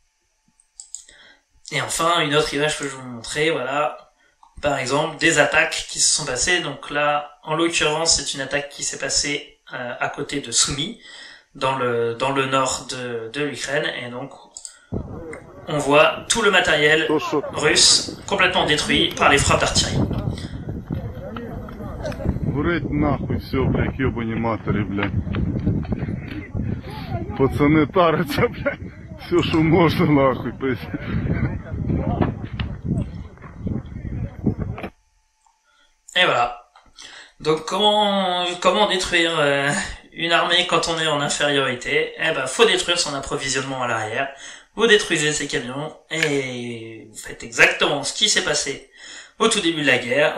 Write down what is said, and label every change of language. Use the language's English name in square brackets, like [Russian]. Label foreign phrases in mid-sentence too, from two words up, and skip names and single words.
[French] Et enfin, une autre image que je vais vous montrer, voilà, par exemple, des attaques qui se sont passées. Donc là, en l'occurrence, c'est une attaque qui s'est passée à côté de Sumy, dans le nord de l'Ukraine, et donc on voit tout le matériel russe complètement détruit par les frappes d'artillerie. [Ukrainian] Горить нахуй все, блядь, ёбані матері, блядь. Пацани таряться, блядь. Все, що можна, нахуй, пись. [French] Et voilà. Donc comment détruire une armée quand on est en infériorité? Eh ben, faut détruire son approvisionnement à l'arrière. Vous détruisez ses camions et vous faites exactement ce qui s'est passé au tout début de la guerre.